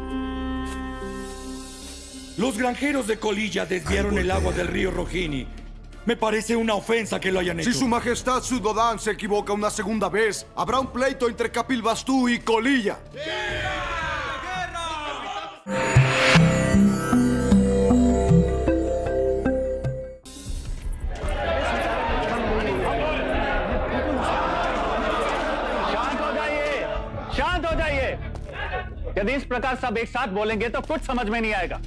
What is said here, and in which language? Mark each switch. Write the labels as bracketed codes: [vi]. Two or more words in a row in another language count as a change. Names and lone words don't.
[es] Los granjeros de Colilla desviaron el agua del río Rojini Me parece una ofensa que lo hayan hecho. Si su majestad Sudodan se equivoca una segunda vez, habrá un pleito entre Kapil Vastu y Kolilla. [hi] शांत हो जाइए। यदि इस प्रकार सब एक साथ बोलेंगे तो कुछ समझ में नहीं आएगा।